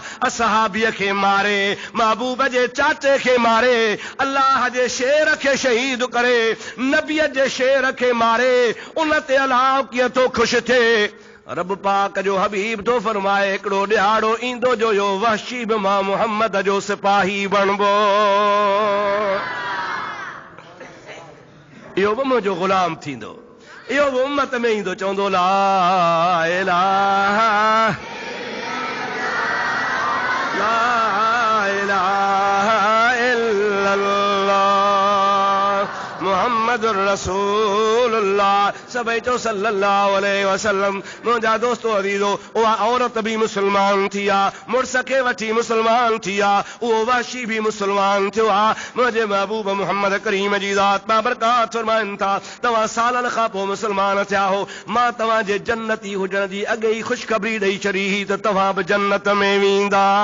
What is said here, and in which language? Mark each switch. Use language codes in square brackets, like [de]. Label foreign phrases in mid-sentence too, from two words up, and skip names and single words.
[sd] असहाबीअ खे मारे, महबूब जे चाचे खे मारे, अल्लाह जे शेर खे शहीद करे, नबीअ जे शेर खे मारे, उन ते अल्लाह कीअं थो ख़ुशि थिए? रब पाक जो हबीब तो फरमाए हिकिड़ो ॾिहाड़ो ईंदो जो यो वहशी बि मां मुहम्मद जो सिपाही बणबो, इहो बि मुंहिंजो ग़ुलाम थींदो, इहो बि उम्मत में ईंदो, चवंदो [ar] لا إله لا إله إلا الله محمد رسول الله. [sd] सभई चो [ar] صلى الله عليه وسلم. [sd] मुंहिंजा दोस्तो अज़ीज़ो, उहा औरत बि मुस्लमान थी आहे, मुड़स खे वठी मुस्लमान थी आहे, उहो वहशी बि मुस्लमान थियो आहे। मुंहिंजे महबूब मुहम्मद करीम जी ज़ात बाबरकात फरमाइनि था तव्हां सालनि खां पोइ मुस्लमान थिया हो, मां तव्हांजे जन्नती हुजण जी अॻे ई ख़ुशख़बरी ॾेई छॾी हुई त तव्हां बि जन्नत में वेंदा।